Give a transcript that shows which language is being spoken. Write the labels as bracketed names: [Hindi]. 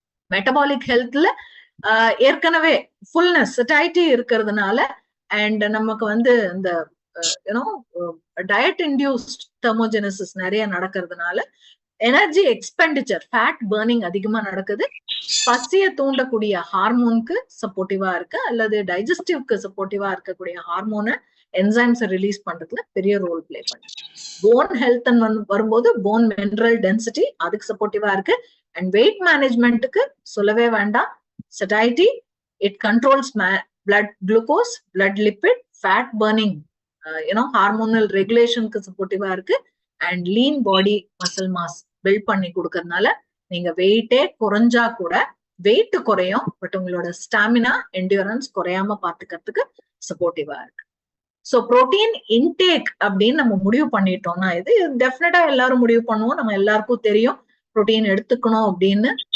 [Tamil] Metabolic ஹெல்த்ல ஏற்கனவே fullness சட்டாயிட்டி இருக்கிறதுனால and நமக்கு வந்து இந்த டயட் இன்டியூஸ்ட் தெர்மோஜெனசிஸ் நிறைய நடக்கிறதுனால எனர்ஜி எக்ஸ்பெண்டிச்சர் ஃபேட் பர்னிங் அதிகமா நடக்குது. பசிய தூண்டக்கூடிய ஹார்மோனுக்கு சப்போர்ட்டிவா இருக்கு, அல்லது டைஜஸ்டிவ்க்கு சப்போர்ட்டிவா இருக்கக்கூடிய ஹார்மோனை என்சைம்ஸ் ரிலீஸ் பண்றதுல பெரிய ரோல் பிளே பண்ணுது. போன் ஹெல்த் வரும்போது போன் மினரல் டென்சிட்டி அதுக்கு சப்போர்ட்டிவா இருக்கு. அண்ட் வெயிட் மேனேஜ்மெண்ட்டுக்கு சொல்லவே வேண்டாம், [English] satiety, it controls blood glucose, blood lipid, fat burning, hormonal regulation [Tamil] க்கு சப்போர்ட்டிவா இருக்கு. And lean body muscle mass build பண்ணி கொடுக்கறதுனால நீங்க வெயிட்டே குறைஞ்சா கூட வெயிட் குறையும், பட் உங்களோட ஸ்டாமினா என்டியூரன்ஸ் குறையாம பாத்துக்கிறதுக்கு சப்போர்ட்டிவா இருக்கு. சோ புரோட்டீன் இன்டேக் அப்படின்னு நம்ம முடிவு பண்ணிட்டோம்னா, இது டெஃபினட்டா எல்லாரும் முடிவு பண்ணுவோம், நம்ம எல்லாருக்கும் தெரியும் புரோட்டீன் எடுத்துக்கணும் அப்படின்னு.